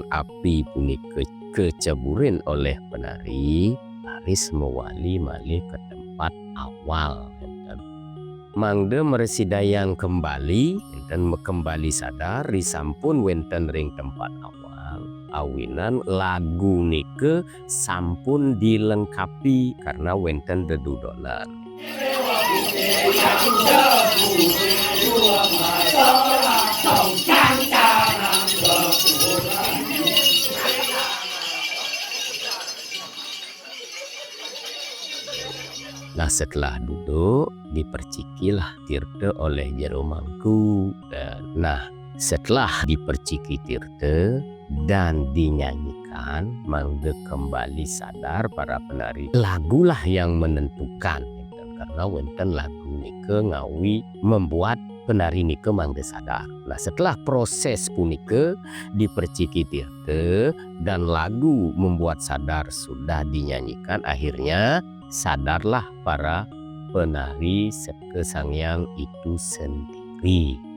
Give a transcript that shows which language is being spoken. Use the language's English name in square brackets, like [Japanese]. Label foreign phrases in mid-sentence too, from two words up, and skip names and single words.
[Balinese] api punike keceburin [Indonesian] oleh penari, [Balinese] raris mewali malih [Indonesian] ke tempat awal. [Balinese] Mangde mersidayang [Indonesian] kembali dan kembali sadar [Balinese] risampun wenten ring tempat awal. [Indonesian] Awinan lagu [Balinese] nike sampun [Indonesian] dilengkapi karena [Balinese] wenten dedudonan. [Indonesian] Nah setelah duduk dipercikilah tirte oleh jero mangku. Nah setelah diperciki tirte dan dinyanyikan, mangde kembali sadar para penari. Lagulah yang menentukan, karena [Balinese] wenten lagu nike ngawi [Indonesian] membuat penari nike mangde sadar. Nah setelah proses punike diperciki tirte dan lagu membuat sadar sudah dinyanyikan, akhirnya sadarlah para penari Seke Sanghyang itu sendiri.